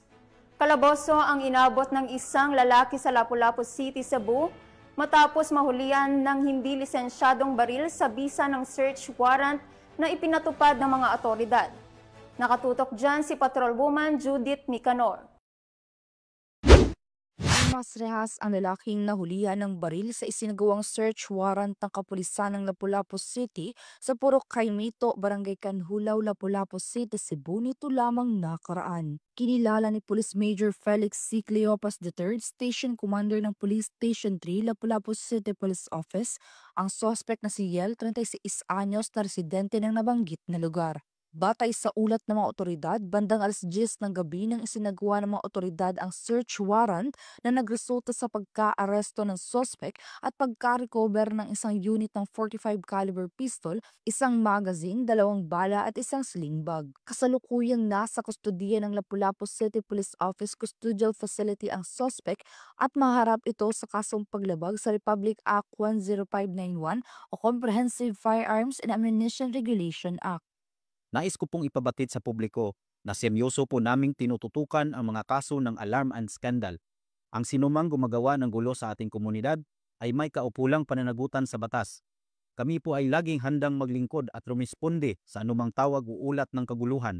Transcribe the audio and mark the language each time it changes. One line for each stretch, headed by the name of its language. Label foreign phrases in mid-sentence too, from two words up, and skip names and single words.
Filipino: Kalaboso ang inabot ng isang lalaki sa Lapu-Lapu City, Cebu matapos mahulihan ng hindi lisensyadong baril sa bisa ng
English: search warrant
Filipino: na ipinatupad ng mga otoridad. Nakatutok dyan si Patrolwoman Judith Nicanor. Mas rehas ang lalaking nahulihan ng baril sa isinagawang
English: search warrant
Filipino: ng kapulisan ng Lapu-Lapu City sa Purok Caimito, Barangay Canhulaw, Lapu-Lapu City, Cebu nito lamang nakaraan. Kinilala ni Police Major Felix C. Cleopas III,
English: Station Commander
Filipino: ng Police Station 3, Lapu-Lapu City Police Office, ang suspect na si Yel, 36 anyos na residente ng nabanggit na lugar. Batay sa ulat ng mga otoridad, bandang alas 10 ng gabi nang isinagawa ng mga otoridad ang
English: search warrant
Filipino: na nagresulta sa pagka-aresto ng suspect at pagka-recover ng isang unit ng 45
English: caliber pistol,
Filipino: isang magazine, 2 bala at isang
English: sling bag.
Filipino: Kasalukuyang nasa kustodiya ng Lapu-Lapu City Police Office Custodial Facility ang suspect at maharap ito sa kasong paglabag sa Republic Act 10591 o Comprehensive Firearms and Ammunition Regulation Act. Nais ko pong ipabatid sa publiko na seryoso po naming tinututukan ang mga kaso ng
English: alarm and scandal.
Filipino: Ang sinumang gumagawa ng gulo sa ating komunidad ay may kaupulang pananagutan sa batas. Kami po ay laging handang maglingkod at rumisponde sa anumang tawag o ulat ng kaguluhan.